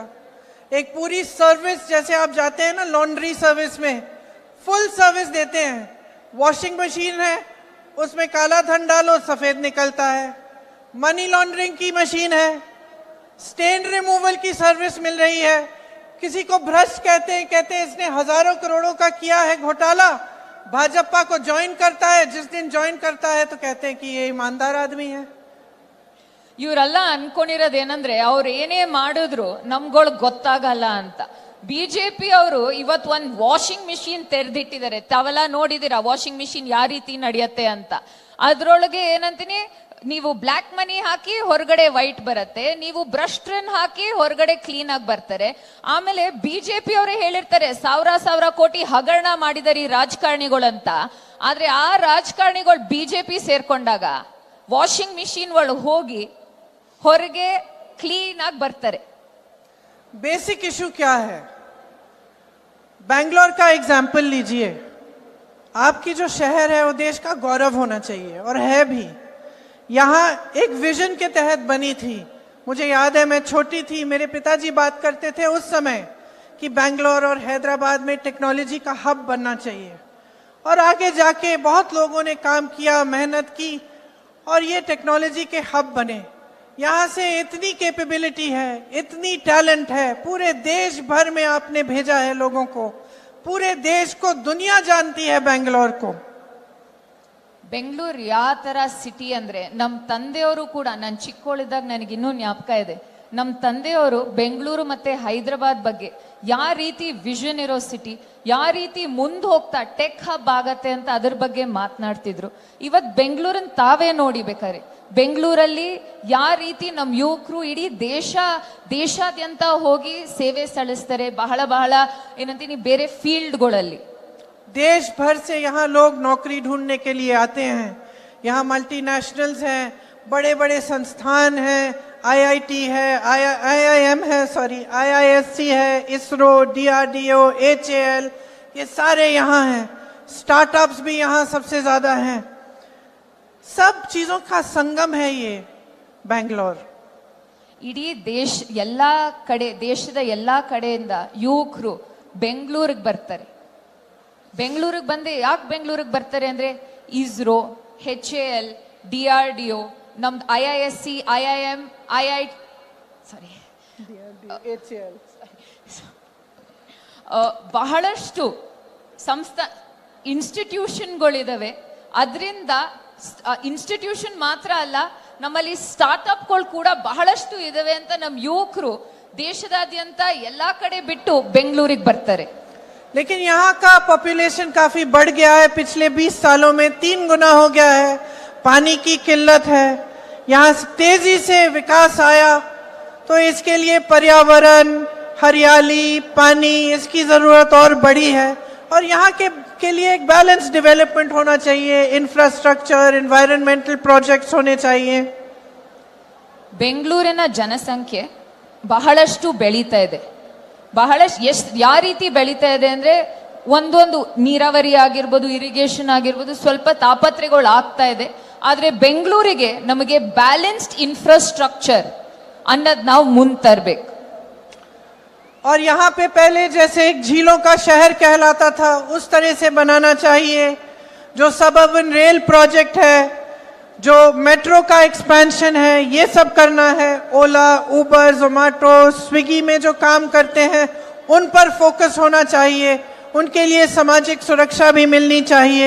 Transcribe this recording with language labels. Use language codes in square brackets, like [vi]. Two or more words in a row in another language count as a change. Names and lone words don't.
[hi] एक पूरी सर्विस, जैसे आप जाते हैं ना [en] laundry service [hi] में, [en] full service [hi] देते हैं। [en] washing machine [hi] है, उसमें काला धन डालो सफेद निकलता है। [en] money laundering [hi] की मशीन है, [en] stain removal [hi] की सर्विस मिल रही है। किसी को भ्रष्ट कहते हैं इसने हजारों करोड़ों का किया है घोटाला, भाजपा को ज्वाइन करता है, जिस दिन ज्वाइन करता है तो कहते हैं कि ये ईमानदार आदमी है। [kn] ಇವರೆಲ್ಲ ಅನ್ಕೊಂಡಿರೋದೇನಂದ್ರೆ ಅವ್ರು ಏನೇ ಮಾಡಿದ್ರು ನಮ್ಗಳು ಗೊತ್ತಾಗಲ್ಲ ಅಂತ. ಬಿಜೆಪಿ ಅವರು ಇವತ್ ಒಂದ್ [en] washing machine [kn] ತೆರೆದಿಟ್ಟಿದ್ದಾರೆ. ತಾವೆಲ್ಲ ನೋಡಿದಿರಾ [en] washing machine [kn] ಯಾವ ರೀತಿ ನಡೆಯತ್ತೆ ಅಂತ. ಅದ್ರೊಳಗೆ ಏನಂತೀನಿ, ನೀವು [en] black money [kn] ಹಾಕಿ ಹೊರಗಡೆ ವೈಟ್ ಬರುತ್ತೆ, ನೀವು ಬ್ರಷ್ ಟ್ರನ್ ಹಾಕಿ ಹೊರಗಡೆ ಕ್ಲೀನ್ ಆಗಿ ಬರ್ತಾರೆ. ಆಮೇಲೆ ಬಿಜೆಪಿ ಅವರೇ ಹೇಳಿರ್ತಾರೆ ಸಾವಿರ ಕೋಟಿ ಹಗರಣ ಮಾಡಿದಾರೆ ಈ ರಾಜಕಾರಣಿಗಳಂತ. ಆದ್ರೆ ಆ ರಾಜಕಾರಣಿಗಳು ಬಿಜೆಪಿ ಸೇರ್ಕೊಂಡಾಗ [en] washing machine [kn] ಒಳಗೆ ಹೋಗಿ ಹೊರಗೆ ಕ್ಲೀನ್ ಆಗಿ ಬರ್ತಾರೆ. [en] basic issue [hi] क्या है? बैंगलोर का एग्जाम्पल लीजिए। आपकी जो शहर है वो देश का गौरव होना चाहिए और है भी। यहाँ एक विजन के तहत बनी थी। मुझे याद है मैं छोटी थी, मेरे पिताजी बात करते थे उस समय कि बैंगलोर और हैदराबाद में टेक्नोलॉजी का हब बनना चाहिए। और आगे जाके बहुत लोगों ने काम किया, मेहनत की और ये टेक्नोलॉजी के हब बने। यहाँ से इतनी कैपेबिलिटी है, इतनी टैलेंट है, पूरे देश भर में आपने भेजा है लोगों को, पूरे देश को दुनिया जानती है बैंगलोर को। [kn] ಬೆಂಗಳೂರು ಯಾವ ತರ ಸಿಟಿ ಅಂದ್ರೆ, ನಮ್ ತಂದೆಯವರು ಕೂಡ, ನಾನು ಚಿಕ್ಕವಳಿದ್ದಾಗ ನನಗೆ ಇನ್ನೂ ಜ್ಞಾಪಕ ಇದೆ, ನಮ್ ತಂದೆಯವರು ಬೆಂಗಳೂರು ಮತ್ತೆ ಹೈದರಾಬಾದ್ ಬಗ್ಗೆ ಯಾವ ರೀತಿ ವಿಷನ್ ಇರೋ ಸಿಟಿ, ಯಾವ ರೀತಿ ಮುಂದೆ ಹೋಗ್ತಾ [en] tech hub [kn] ಆಗತ್ತೆ ಅಂತ ಅದ್ರ ಬಗ್ಗೆ ಮಾತನಾಡ್ತಿದ್ರು. ಇವತ್ ಬೆಂಗಳೂರನ್ನ ತಾವೇ ನೋಡಿ ಬೇಕಾರೆ, ಬೆಂಗಳೂರಲ್ಲಿ ಯಾವ ರೀತಿ ನಮ್ಮ ಯುವಕರು ಇಡೀ ದೇಶಾದ್ಯಂತ ಹೋಗಿ ಸೇವೆ ಸಲ್ಲಿಸ್ತಾರೆ. ಬಹಳ ಏನಂತೀನಿ ಬೇರೆ ಫೀಲ್ಡ್ಗಳಲ್ಲಿ. [hi] देश भर से यहाँ लोग नौकरी ढूंढने के लिए आते हैं। यहाँ मल्टीनेशनल्स हैं, बड़े बड़े संस्थान हैं, आईआईटी है, आईआईएम है, आईआईएससी है, इसरो, डीआरडीओ, एचएएल, ये सारे यहाँ हैं। स्टार्टअप्स भी यहाँ सबसे ज्यादा हैं। सब चीजों का संगम है ये बैंगलोर। [kn] ಇಡೀ ದೇಶದ ಎಲ್ಲಾ ಕಡೆಯಿಂದ ಯುವಕರು ಬೆಂಗಳೂರಿಗೆ ಬರ್ತಾರೆ. ಬೆಂಗಳೂರಿಗೆ ಬಂದೆ ಯಾಕೆ ಬೆಂಗಳೂರಿಗೆ ಬರ್ತಾರೆ ಅಂದ್ರೆ, ಇಸ್ರೋ, ಎಚ್ಎಎಲ್, ಡಿಆರ್ಡಿಒ, ನಮ್ದು ಐಐಎಸ್ಸಿ, ಐಐಎಂ, ಬಹಳಷ್ಟು ಇನ್ಸ್ಟಿಟ್ಯೂಷನ್ಗಳಿದಾವೆ. ಅದರಿಂದ ಇನ್ಸ್ಟಿಟ್ಯೂಷನ್ ಮಾತ್ರ ಅಲ್ಲ, ನಮ್ಮಲ್ಲಿ ಸ್ಟಾರ್ಟ್ಅಪ್ಗಳು ಕೂಡ ಬಹಳಷ್ಟು ಇದಾವೆ ಅಂತ ನಮ್ಮ ಯುವಕರು ದೇಶದಾದ್ಯಂತ ಎಲ್ಲಾ ಕಡೆ ಬಿಟ್ಟು ಬೆಂಗಳೂರಿಗೆ ಬರ್ತಾರೆ. [hi] लेकिन यहाँ का पॉपुलेशन काफी बढ़ गया है, पिछले 20 सालों में 3 गुना हो गया है। पानी की किल्लत है, यहाँ तेजी से विकास आया तो इसके लिए पर्यावरण, हरियाली, पानी, इसकी जरूरत और बड़ी है। और यहाँ के लिए एक [en] balance development [hi] होना चाहिए, इंफ्रास्ट्रक्चर, [en] environmental projects [hi] होने चाहिए। [kn] ಬೆಂಗಳೂರಿನ ಜನಸಂಖ್ಯೆ ಬಹಳಷ್ಟು ಬೆಳೀತಾ ಇದೆ. ಯಾವ ರೀತಿ ಬೆಳೀತಾ ಇದೆ ಅಂದ್ರೆ, ಒಂದೊಂದು ನೀರಾವರಿ ಆಗಿರ್ಬೋದು, ಇರಿಗೇಷನ್ ಆಗಿರ್ಬೋದು, ಸ್ವಲ್ಪ ತಾಪತ್ರೆಗಳು ಆಗ್ತಾ ಇದೆ. ಆದ್ರೆ ಬೆಂಗಳೂರಿಗೆ ನಮಗೆ [en] balanced infrastructure [kn] ಅನ್ನೋದು ನಾವು ಮುಂದೆ ತರಬೇಕು. [hi] और यहाँ पे पहले जैसे एक झीलों का शहर कहलाता था, उस तरह से बनाना चाहिए। जो [en] suburban rail project [hi] है जो मेट्रो का एक्सपेंशन है ये सब करना है। ओला, उबर, जोमेटो, स्विगी में जो काम करते हैं उन पर फोकस होना चाहिए, उनके लिए सामाजिक सुरक्षा भी मिलनी चाहिए।